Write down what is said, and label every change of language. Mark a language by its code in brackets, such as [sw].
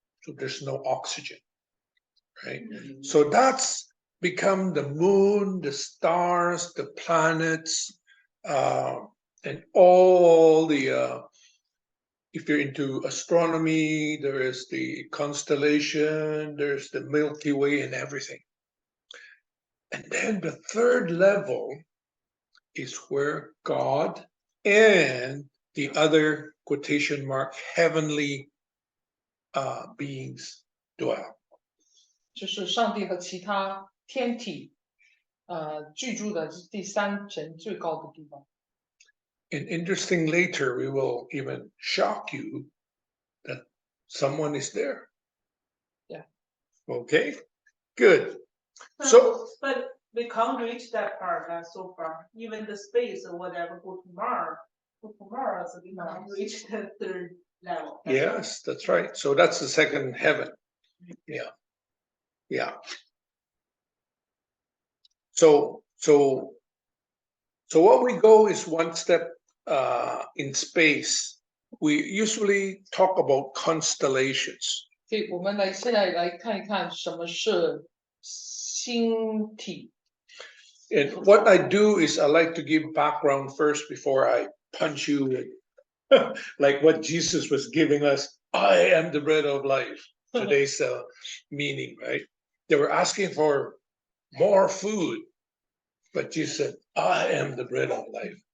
[en] So there's no oxygen, right? So that's become the moon, the stars, the planets, and all the if you're into astronomy, there is the constellation, there's the Milky Way and everything. And then the third level is where God and the other quotation mark heavenly beings dwell. [zh] 就是上帝和其他天体，居住的第3层最高的地方。 [en] And interesting, later we will even shock you that someone is there. Yeah. Okay, good. So- but we can't reach that part so far. Even the space or whatever, go to Mars, tomorrow, so we might reach the third level. Yes, that's right. So that's the second heaven. Yeah. Yeah. So what we go is one step in space. We usually talk about constellations. [zh] 所以我们现在来看一看什么是星体。 [en] And what I do is I like to give background first before I punch you with like what Jesus was giving us. I am the bread of life. Today's meaning, right? They were asking for more food, but Jesus said, I am the bread of life.